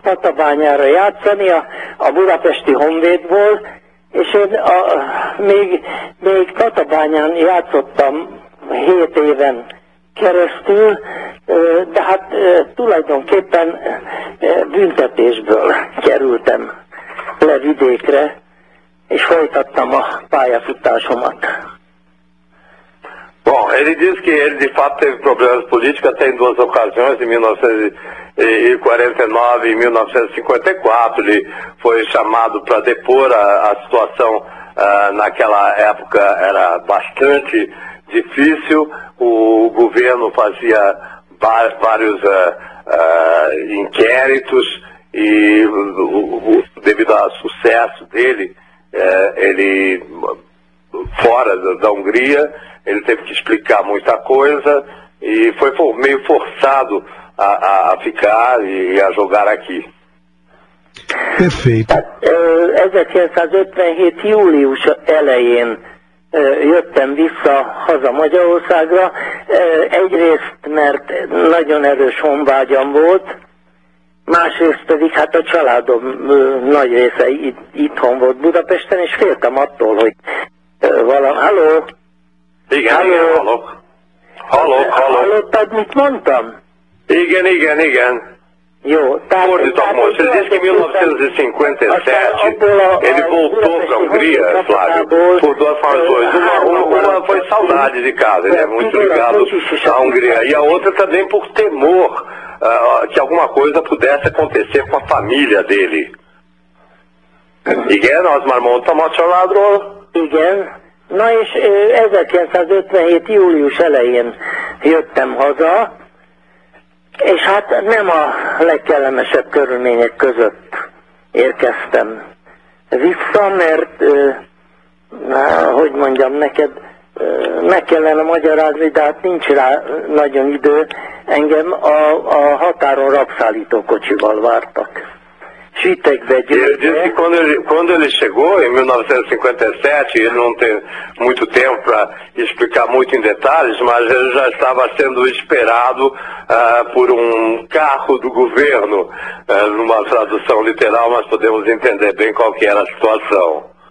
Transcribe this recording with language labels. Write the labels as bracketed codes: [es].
[hu] Tatabányára játszani a budapesti honvédból, és én még Tatabányán játszottam 7 éven keresztül, de hát tulajdonképpen büntetésből kerültem le vidékre, és folytattam a pályafutásomat. [pt] Bom, ele disse que ele de fato teve problemas políticos até em duas ocasiões, em 1949 e 1954, ele foi chamado para depor a situação naquela época era bastante difícil, o governo fazia vários inquéritos e devido ao sucesso dele, ele fora da Hungria, ele teve que explicar muita coisa e foi meio forçado a ficar e a jogar aqui. Perfeito. [hu] 1957 július elején jöttem vissza haza Magyarországra, egyrészt mert nagyon erős honvágyam volt, Másrészt pedig hát a családom nagy része itthon volt Budapesten, és féltem attól, hogy valami... Halló? Igen, halló? Igen, hallok. Hallok, hallok. Hallottad, mit mondtam? Igen, igen, igen. Jó, tehát... Fordítok most, ez is [pt] 1957, ele voltou para a Hungria, Flávio, por duas razões. Uma foi saudade de casa, ele é muito ligado à Hungria, e a outra também por temor que alguma coisa pudesse acontecer com a família dele. [hu] Igen, az már mondtam a családról? Igen. Na és 1957. július elején jöttem haza, és hát nem a legkellemesebb körülmények között érkeztem vissza, mert, meg kellene magyarázni, de hát nincs rá nagyon idő, engem a határon rabszállító kocsival vártak. [pt] Ele disse que quando ele chegou em 1957, ele não tem muito tempo para explicar muito em detalhes, mas ele já estava sendo esperado por um carro do governo, numa tradução literal, mas podemos entender bem qual que era a situação.